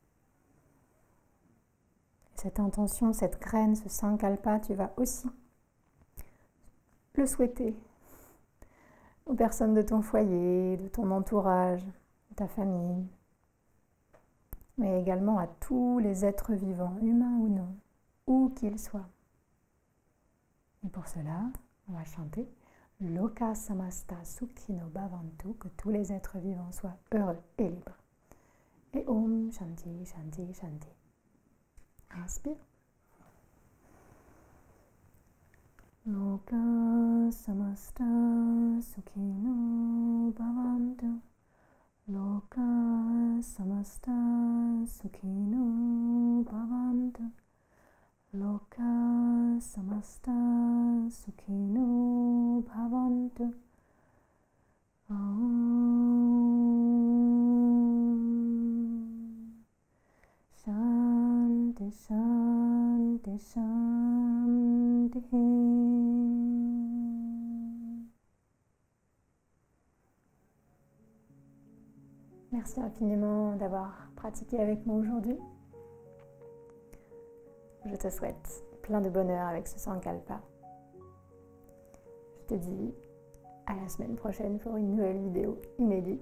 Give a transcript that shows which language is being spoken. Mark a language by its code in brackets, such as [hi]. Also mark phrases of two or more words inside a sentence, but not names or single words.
[fr] Cette intention, cette graine, ce Sankalpa, tu vas aussi le souhaiter aux personnes de ton foyer, de ton entourage, de ta famille, mais également à tous les êtres vivants, humains ou non, où qu'ils soient. Et pour cela, on va chanter [sa] लोका समस्ता सुखिनो भवन्तु, [fr] que tous les êtres vivants soient heureux et libres. Et [sa] ॐ शान्ति शान्ति शान्ति. [fr] Inspire. [sa] लोका समस्ता सुखिनो भवन्तु. लोका समस्ता सुखिनो भवन्तु. लोका समस्ता सुखिनो भवन्तु. शान्ति शान्ति शान्ति. [fr] Merci infiniment d'avoir pratiqué avec moi aujourd'hui. Je te souhaite plein de bonheur avec ce Sankalpa. Je te dis à la semaine prochaine pour une nouvelle vidéo inédite.